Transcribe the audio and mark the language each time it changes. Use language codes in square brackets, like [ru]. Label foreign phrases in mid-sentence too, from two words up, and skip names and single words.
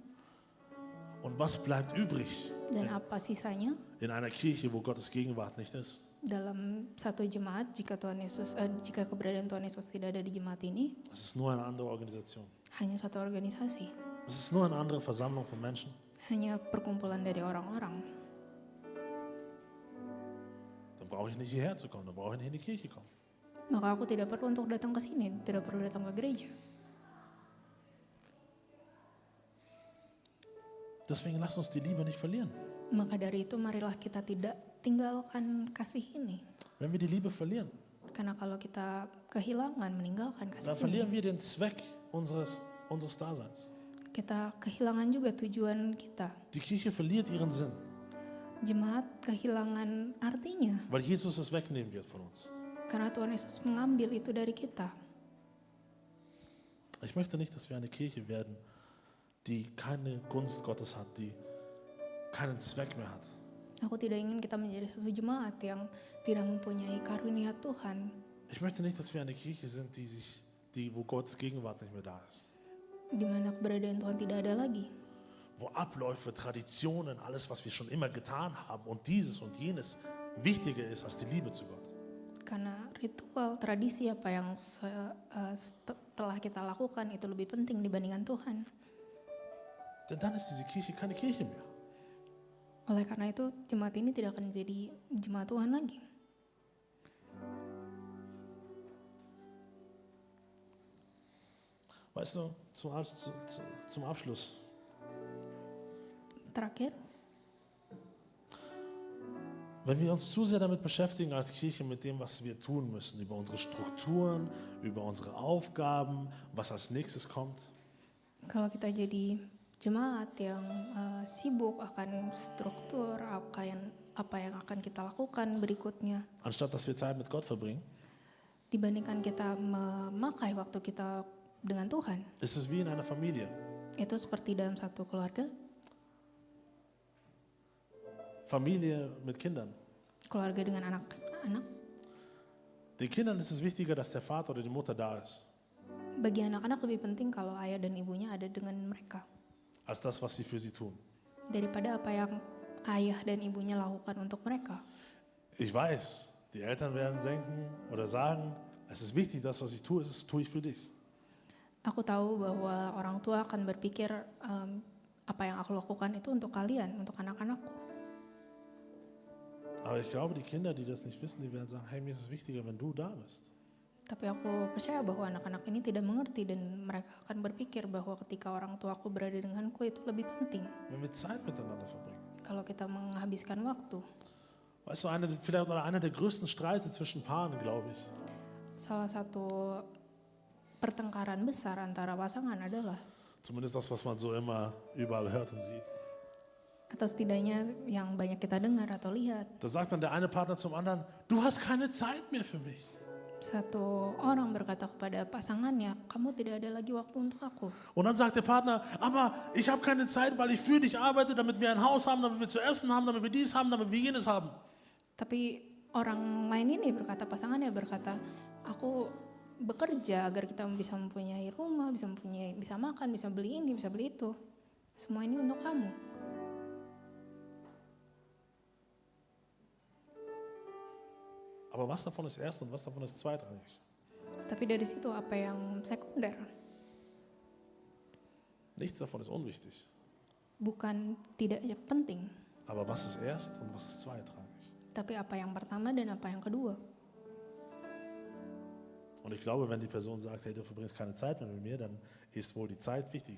[de] Und was bleibt übrig [id] Dan apa sisanya [de] in einer Kirche, wo Gottes Gegenwart nicht ist? [id] dalam satu jemaat jika jika keberadaan Tuhan Yesus tidak ada di jemaat ini? [de] Es ist nur eine andere Organisation. [id] Hanya satu organisasi, [de] Es ist nur eine andere Versammlung von Menschen. [id] hanya perkumpulan dari orang-orang. [de] Dann brauche ich nicht hierher zu kommen, dann brauche ich nicht in die Kirche kommen. [id] Maka aku tidak perlu untuk datang ke sini, tidak perlu datang ke gereja. [de] Deswegen lass uns die Liebe nicht verlieren. [id] Maka dari itu marilah kita tidak tinggalkan kasih ini. [de] Wenn wir die Liebe verlieren, [id] Karena kalau kita kehilangan, meninggalkan kasih [de] dann [id] ini, [de] verlieren wir den Zweck unseres Daseins. [id] kita kehilangan juga tujuan kita. [de] Die Kirche verliert ihren Sinn, [id] Jemaat kehilangan artinya. [de] weil Jesus es wegnehmen wird von uns. [id] Karena Tuhan Yesus mengambil itu dari kita. [de] Ich möchte nicht, dass wir eine Kirche werden, die keine Gunst Gottes hat, die keinen Zweck mehr hat. [id] Aku tidak ingin kita menjadi satu jemaat yang tidak mempunyai karunia Tuhan. [de] Ich möchte nicht, dass wir eine Kirche sind, wo Gottes Gegenwart nicht mehr da ist. [id] Di mana keberadaan Tuhan tidak ada lagi. [de] wo Abläufe, Traditionen, alles, was wir schon immer getan haben und dieses und jenes wichtiger ist als die Liebe zu Gott. [id] Karena ritual, tradisi apa yang telah kita lakukan itu lebih penting dibandingkan Tuhan. [de] Denn dann ist diese Kirche keine Kirche mehr. [id] Oleh karena itu, jemaat ini tidak akan jadi jemaat Tuhan lagi. [de] Weißt du, zum Abschluss, [id] Terakhir, [de] wenn wir uns zu sehr damit beschäftigen als Kirche mit dem, was wir tun müssen, über unsere Strukturen, über unsere Aufgaben, was als nächstes kommt, [id] kalau kita jadi jemaat yang sibuk akan struktur, apa yang akan kita lakukan berikutnya, [de] anstatt dass wir Zeit mit Gott verbringen, [id] dibandingkan kita memakai waktu kita dengan Tuhan, [de] ist es wie in einer Familie. [id] itu seperti dalam satu keluarga, [de] Familie mit Kindern. [id] keluarga dengan anak-anak. [de] Den Kindern ist es wichtiger, dass der Vater oder die Mutter da ist, [id] Bagi anak-anak lebih penting kalau ayah dan ibunya ada dengan mereka, [de] als das, was sie für sie tun. [id] daripada apa yang ayah dan ibunya lakukan untuk mereka. [de] Ich weiß, die Eltern werden denken oder sagen, es ist wichtig, das, was ich tue, das tue ich für dich. [id] Aku tahu bahwa orang tua akan berpikir apa yang aku lakukan itu untuk kalian, untuk anak-anakku. [de] Aber ich glaube, die Kinder, die das nicht wissen, die werden sagen, hey, mir ist es wichtiger, wenn du da bist. [id] Tapi aku percaya bahwa anak-anak ini tidak mengerti dan mereka akan berpikir bahwa ketika orang tuaku berada denganku itu lebih penting. [de] Wenn wir Zeit miteinander verbringen. [id] Kalau kita menghabiskan waktu. [de] Weißt du, einer der größten Streite zwischen Paaren, glaube ich, [id] Salah satu pertengkaran besar antara pasangan adalah, [de] zumindest das, was man so immer überall hört und sieht, [id] atau setidaknya yang banyak kita dengar atau lihat, [de] da sagt dann der eine Partner zum anderen, du hast keine Zeit mehr für mich. [id] satu orang berkata kepada pasangannya, kamu tidak ada lagi waktu untuk aku. [de] Und dann sagt der Partner, aber ich habe keine Zeit, weil ich für dich arbeite, damit wir ein Haus haben, damit wir zu essen haben, damit wir dies haben, damit wir jenes haben. [id] Tapi orang lain ini berkata, pasangannya berkata, aku bekerja agar kita bisa mempunyai rumah, bisa makan, bisa beli ini, bisa beli itu. Semua ini untuk kamu. [de] Aber was davon ist erst und was davon ist zweitrangig? [id] Tapi dari situ apa yang sekunder? [de] Nichts davon ist unwichtig. [id] Bukan tidak penting, [de] Aber was ist erst und was ist zweitrangig? [id] tapi apa yang pertama dan apa yang kedua. [de] Und ich glaube, wenn die Person sagt, hey, du verbringst keine Zeit mehr mit mir, dann ist wohl die Zeit wichtiger.